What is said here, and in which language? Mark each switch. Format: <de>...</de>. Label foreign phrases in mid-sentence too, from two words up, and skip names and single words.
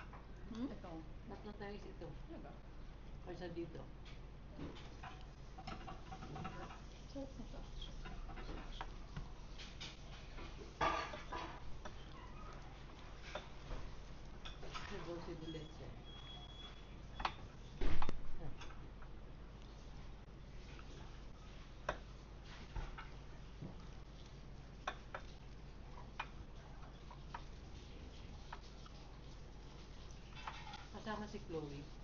<tl>Ito. Mas matamis ito. Talaga? Kaysa dito. Sarap nito. May dulce de leche. Kasama si Chloe.</tl>